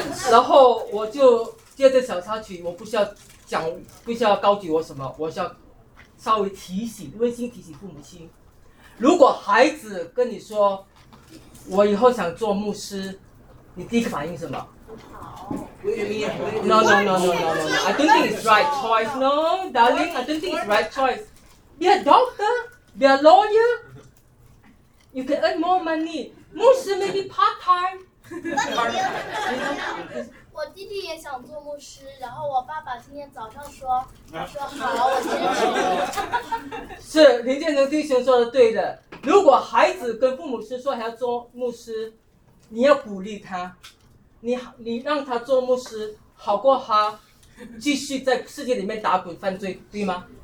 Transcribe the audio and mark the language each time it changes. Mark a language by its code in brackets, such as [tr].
[zh] 然后我就接着小插曲，我不需要讲，不需要告诉我什么，我需要稍微提醒，温馨提醒父母亲，如果孩子跟你说，我以后想做牧师。你第一个反应是什么？不好。 [en] No. I don't think it's right choice. No, darling. I don't think it's right choice. Be a doctor. Be a lawyer. You can earn more money. 牧师 maybe part time. [zh] 我弟弟也想做牧师，然后我爸爸今天早上说，好，我支持你。是林建成弟兄说的对的。如果孩子跟父母亲说还要做牧师。你要鼓励他，你让他做牧师，好过他继续在世界里面打滚犯罪，对吗？